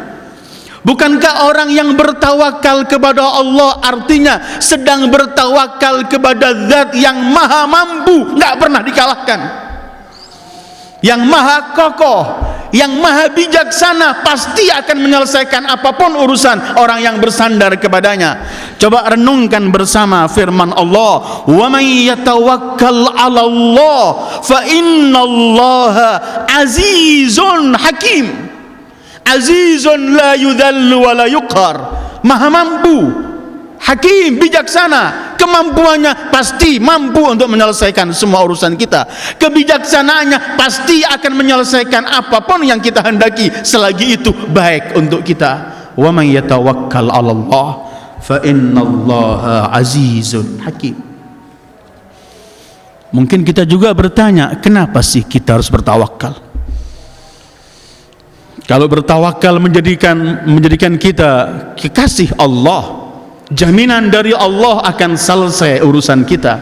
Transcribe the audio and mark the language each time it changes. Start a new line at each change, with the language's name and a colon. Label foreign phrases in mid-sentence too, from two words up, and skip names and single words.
Indonesian: Bukankah orang yang bertawakal kepada Allah artinya sedang bertawakal kepada zat yang maha mampu, nggak pernah dikalahkan, yang maha kokoh, yang maha bijaksana, pasti akan menyelesaikan apapun urusan orang yang bersandar kepadanya. Coba renungkan bersama firman Allah,
Arabic: ومن يتوكل على الله فإن الله عزيز حكيم. عزيز لا يذل ولا يقهر,
Indonesian: maha mampu,
Arabic: hakim, bijaksana.
Indonesian: Kemampuannya pasti mampu untuk menyelesaikan semua urusan kita. Kebijaksanaannya pasti akan menyelesaikan apapun yang kita hendaki, selagi itu baik untuk kita.
Arabic: ومن يتوكل على الله فإن الله عزيز حكيم.
Indonesian: Mungkin kita juga bertanya, kenapa sih kita harus bertawakal? Kalau bertawakal menjadikan kita kekasih Allah, jaminan dari Allah akan selesai urusan kita.